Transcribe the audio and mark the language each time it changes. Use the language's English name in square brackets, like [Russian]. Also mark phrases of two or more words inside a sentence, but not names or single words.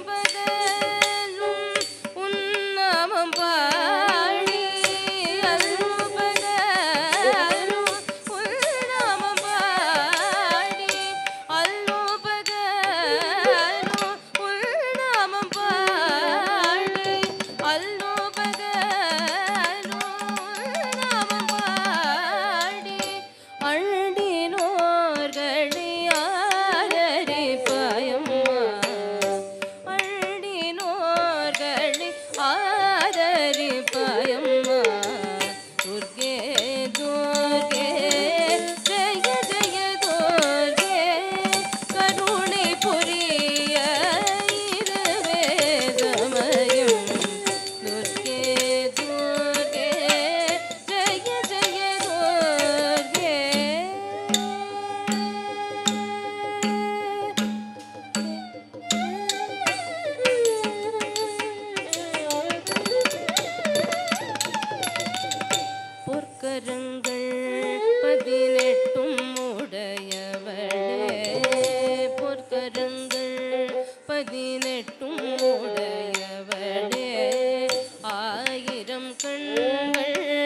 [Tamil] பகலும் உன்னாமம் பாடி அல்லும் பகலும் உன்னாமம் பாடி அல்லும் பகலும் உன்னாமம் பாடி அல்லும் பகலும் உன்னாமம் பாடி அண்டினோர்களை ஆதரிப்பாயம்மா அண்டினோர்களை ஆதரிப்பாயம்மா [Sanskrit] दुर्गे दुर्गे जय जय दुर्गे [Tamil] கருணை புரிய இதுவே சமயம் [Sanskrit] दुर्गे दुर्गे जय जय दुर्गे [Tamil] பொற்கரங்கள் 18 உடையவளே பொற்கரங்கள் 18 உடையவளே ஆயிரம் கண்கள்